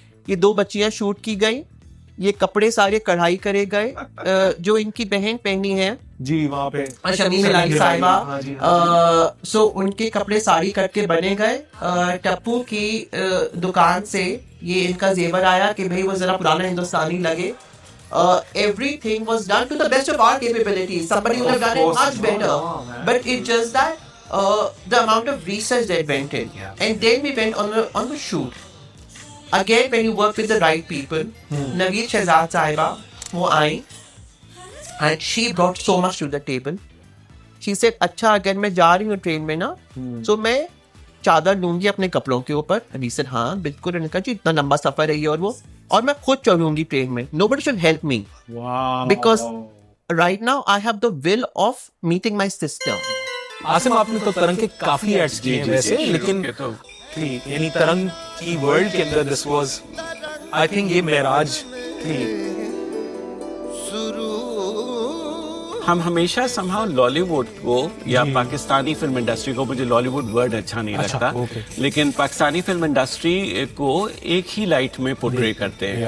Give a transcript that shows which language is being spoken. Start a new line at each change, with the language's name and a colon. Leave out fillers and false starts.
Hindi: ये 2 बच्चियां शूट की गई, ये कपड़े सारे कढ़ाई करे गए. जो इनकी बहन पहनी है जी वहाँ पे शमीम इलाही साहिबा, सो उनके कपड़े साड़ी कट के बने गए. टप्पू की दुकान से ये इनका जेवर आया कि भाई वो जरा पुराना हिंदुस्तानी लगे.
English: Everything was done to the best of our capabilities. Somebody would have done it much better, but it's just that the amount of research that went in, and then we went on the shoot. Again, when you work with the right people, Naveed Shehzad Sahiba,
Hindi: वो आई,
English: and she brought so much to the table. She said,
Hindi: अच्छा अगर मैं जा रही हूँ train में ना, so मैं चादर लूंगी अपने कपड़ों के ऊपर.
English: And he said,
Hindi: हाँ बिल्कुल. उन्होंने कहा जी इतना लंबा सफर है ये और वो, और मैं खुद चलूंगी ट्रेन में.
English: Nobody should help me. Wow. Because right now I have the will of meeting my sister.
Hindi: Asim, आपने तो तरंग के काफी एड्स किए हैं वैसे, लेकिन यानी तरंग की वर्ल्ड के अंदर
English: this was, I think
Hindi: ये मेराज थी. हम हमेशा समहाउ लॉलीवुड को या पाकिस्तानी फिल्म इंडस्ट्री को, मुझे लॉलीवुड वर्ड अच्छा नहीं लगता, लेकिन पाकिस्तानी फिल्म इंडस्ट्री को एक ही लाइट में पोर्ट्रे करते हैं.